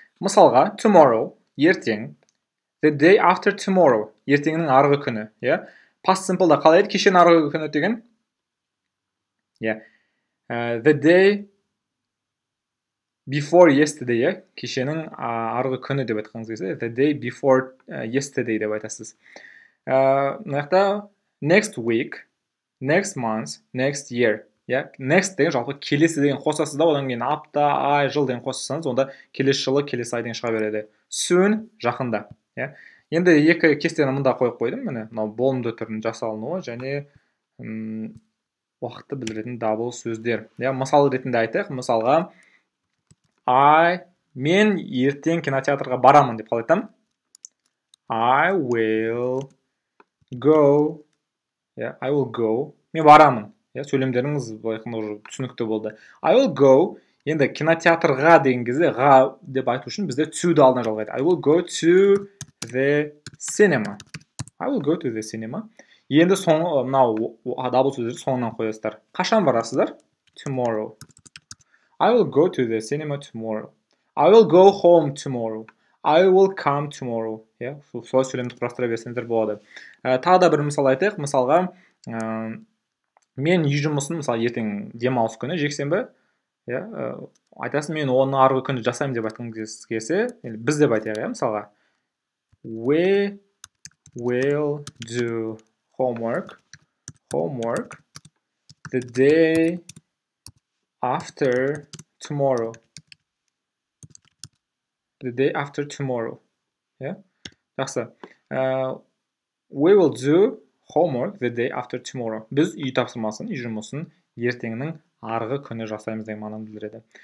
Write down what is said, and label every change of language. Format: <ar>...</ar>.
<kk>Мысалға, tomorrow, ертең,</kk> <en>the day after tomorrow,</en> <kk>ертеңнің арғы күні, Past simple'да қалай еді, кешен арғы күні деген?</kk> <en>The day before yesterday,</en> <kk>кешенің арғы күні деп айтқыңыз келсе, the day before yesterday деп айтасыз.</kk> <en>Мынақта next week, next month, next year.</en> <kk>Next деген жалпы келесі деген қосасыз да, одан кейін апта, ай, жыл деген қоссаңыз, онда келесі жылы, келесі ай деген шыға береді. Soon, жақында. Енді екі кестені мұнда қойып қойдым, міне, мынау болымды түрінің жасалынуы және уақытты білдіретін дабыл сөздер. Мысал ретінде айтайық, мысалға, мен ертең кинотеатрға барамын деп қалай айтамын?</kk> <en>I will go. I will go.</en> <kk>Мен барамын. Сөйлемдеріңіз түсінікті болды.</kk> <en>I will go.</en> <kk>Енді кинотеатрға деген кезде ға деп айту үшін бізде to-ды алдына жалғайды.</kk> <en>I will go to the cinema. I will go to the cinema.</en> <kk>Енді мынау дабыл сөздерді соңынан қоясыздар. Қашан барасыздар? Tomorrow.</kk> <en>I will go to the cinema tomorrow. I will go home tomorrow. I will come tomorrow.</en> <kk>Солай сөйлемді құрастыра берсеңіздер болады. Тағы да бір мысал айтайық. Мысалға, мен үй жұмысын, мысалы, ертең демалыс күні, жексенбі, айтасың, мен оны арғы күні жасаймын деп айтқыңыз келсе, біз деп айтайық, мысалға.</kk> <en>We will do homework the day after tomorrow. The day after tomorrow. Жақсы. We will do homework the day after tomorrow.</en> <kk>Біз үй тапсырмасын, үй жұмысын ертеңнің арғы күні жасаймыз деген мағынаны білдіреді.</kk>